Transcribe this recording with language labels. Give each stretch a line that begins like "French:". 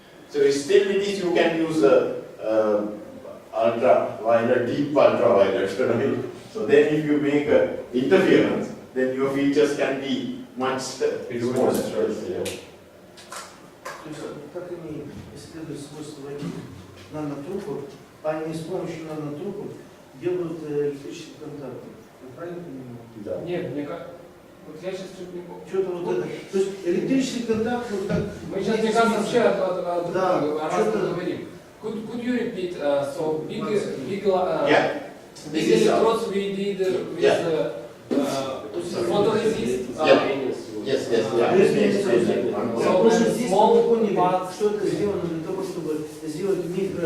English: So still with this you can use ultraviolet, deep ultraviolet, right? So then if you make interference, then your features can be much smaller.
Russian: То есть как они исследуют свойства нанотрубок, они с помощью нанотрубок делают электрический контакт. Я правильно понимаю? Да. Нет, мне как... Вот я сейчас чуть не помню. Что-то вот это. То есть электрический контакт, вот как... Мы сейчас, мне кажется, вообще Да, о разном говорим.
English: Could you repeat? So big Yeah. This is electrodes we did with photoresist. Yes.
Russian: Потому что здесь мы поняли, что это сделано для того, чтобы сделать микро...